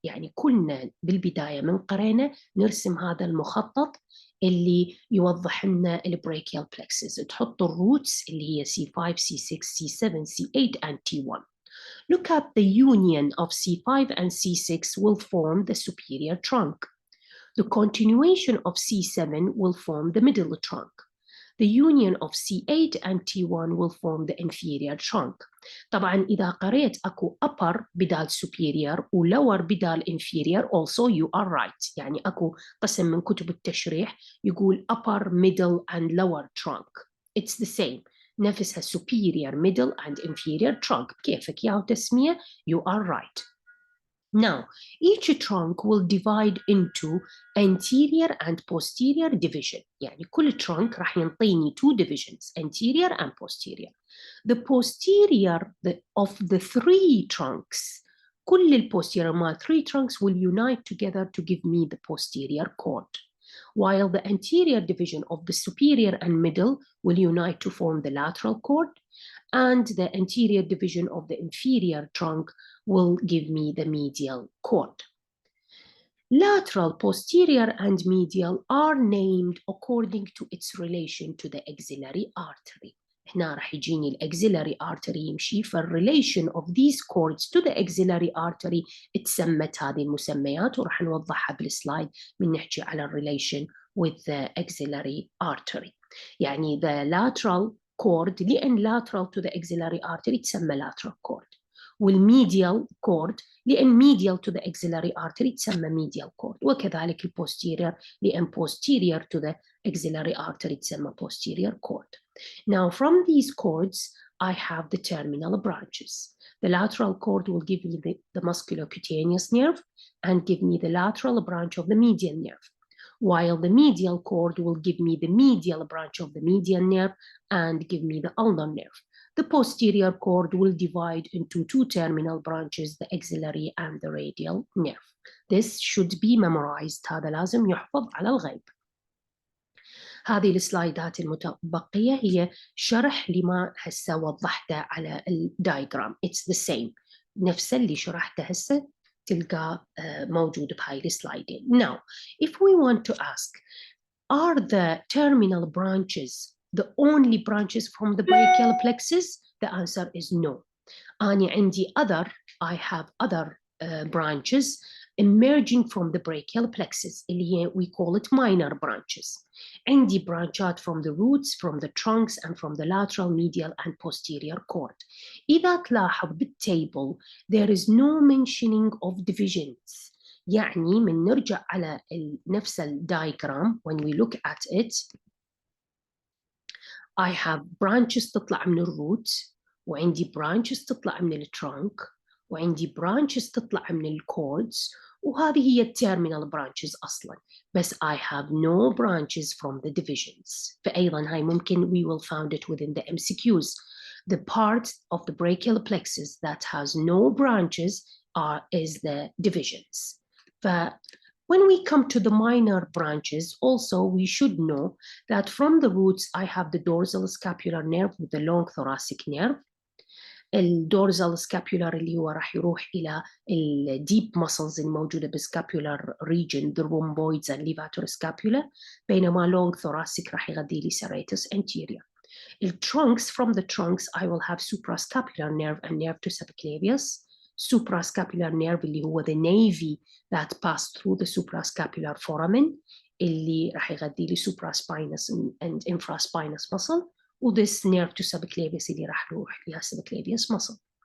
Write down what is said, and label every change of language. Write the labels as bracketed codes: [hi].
[ar] يعني كلنا بالبداية من قرينا نرسم هذا المخطط اللي يوضح لنا البراchial plexus. تحط الروتس اللي هي C5, C6, C7, C8 and T1. [en] Look at the union of C5 and C6 will form the superior trunk. The continuation of C7 will form the middle trunk. The union of C8 and T1 will form the inferior trunk. [ar] طبعاً إذا قريت أكو upper بدال superior و lower بدال inferior [en] also you are right. [ar] يعني أكو قسم من كتب التشريح يقول [en] upper, middle and lower trunk. It's the same. [ar] نفسها [en] superior, middle and inferior trunk. [ar] كيفك يا تسمية? [en] You are right. Now, each trunk will divide into anterior and posterior division. [ar] يعني كل [en] trunk [ar] راح ينطيني [en] two divisions, anterior and posterior. The posterior of the three trunks, [ar] كل [en] posterior ما three trunks will unite together to give me the posterior cord. while the anterior division of the superior and middle will unite to form the lateral cord, and the anterior division of the inferior trunk will give me the medial cord. Lateral, posterior, and medial are named according to its relation to the axillary artery. [ar] هنا راح يجيني الأكسيلاري artery يمشي فال [en] relation of these cords to the axillary artery [ar] اتسمت هذه المسميات وراح نوضحها بالسلايد من نحكي على [en] relation with the axillary artery. [ar] يعني [en] the lateral cord [ar] لأن [en] lateral to the axillary artery [ar] تسمى lateral cord، والميديال cord لأن [en] medial to the axillary artery [ar] تسمى medial cord، وكذلك الposterior لأن [en] posterior to the axillary artery [ar] تسمى posterior cord. [en] Now, from these cords, I have the terminal branches. The lateral cord will give me the musculocutaneous nerve and give me the lateral branch of the median nerve, while the medial cord will give me the medial branch of the median nerve and give me the ulnar nerve. The posterior cord will divide into two terminal branches, the axillary and the radial nerve. This should be memorized. [ar] هذا لازم يحفظ على الغيب. هذه السلايدات المتبقية هي شرح لما هسه وضحته على الدايجرام. [en] It's the same. [ar] نفس اللي شرحته هسه تلقى موجود بهاي السلايدين. [en] Now, if we want to ask, are the terminal branches the only branches from the brachial plexus? The answer is no. [ar] أنا عندي [en] I have other branches emerging from the brachial plexus [ar] اللي هي [en] we call it minor branches. [ar] عندي [en] branches from the roots, from the trunks, and from the lateral, medial, and posterior cord. [ar] إذا تلاحظ بالتable [en] there is no mentioning of divisions. [ar] يعني من نرجع على نفس الدايجرام [en] when we look at it, I have [ar] branches تطلع من الروت، وعندي branches تطلع من الترانك، وعندي branches تطلع من الكوردز، وهذه هي التيرمينال branches أصلاً. بس [en] I have no branches from the divisions. [ar] فأيضاً هاي ممكن [en] we will find it within the MCQs. The part of the brachial plexus that has no branches is the divisions. When we come to the minor branches, also we should know that from the roots I have the dorsal scapular nerve with the long thoracic nerve. [ar] الدورزال سكابولار اللي هو راح يروح إلى الديب muscles الموجودة بالسكابولار region, [en] the rhomboids and levator scapula، [ar] بينما long thoracic راح يغذي لي serratus anterior. [en] Trunks, from the trunks I will have suprascapular nerve and nerve to subclavius. Suprascapular nerve [ar] اللي هو [en] the navy that passed through the suprascapular foramen [ar] اللي راح يغذي لي [en] supraspinous and infraspinous muscle. وthis nerve to subclavius [ar] اللي راح يروح لها [en] subclavius muscle.